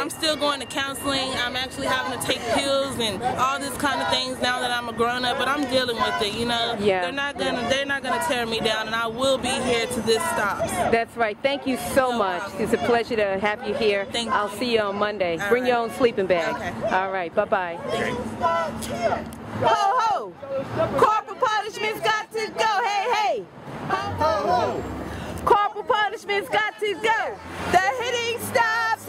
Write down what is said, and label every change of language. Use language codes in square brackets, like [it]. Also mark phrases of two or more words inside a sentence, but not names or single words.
[en] And I'm still going to counseling. I'm actually having to take pills and all this kind of things now that I'm a grown up. But I'm dealing with it. You know. Yeah. They're not gonna tear me down, and I will be here till this stops. That's right. Thank you so much. It's a pleasure to have you here. Thank you. I'll see you on Monday. Bring your own sleeping bag. Okay. All right. Bye bye. Ho ho! Corporal punishment's got to go. Hey hey! Ho ho! Corporal punishment's got to go. The hitting stop.